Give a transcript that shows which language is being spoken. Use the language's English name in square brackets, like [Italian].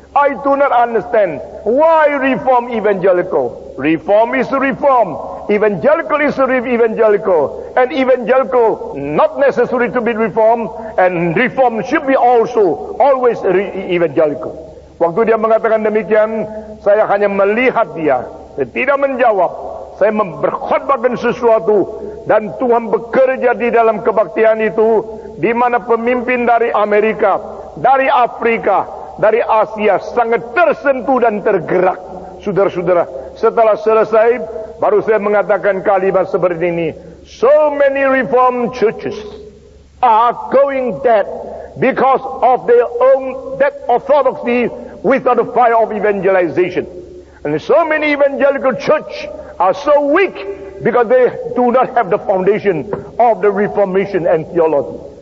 [English] I do not understand why Reform Evangelical. Reform is Reform. Evangelical is evangelical, and evangelical not necessary to be reformed, and reform should be also always evangelical. [Indonesian] Waktu dia mengatakan demikian, saya hanya melihat dia, saya tidak menjawab. Saya berkhotbahkan sesuatu, dan Tuhan bekerja di dalam kebaktian itu, di mana pemimpin dari Amerika, dari Afrika, dari Asia sangat tersentuh dan tergerak. Saudara-saudara, setelah selesai, baru saya mengatakan kalimat seperti ini. [English] So many reformed churches are going dead because of their own dead orthodoxy without the fire of evangelization. And so many evangelical church are so weak because they do not have the foundation of the Reformation and theology.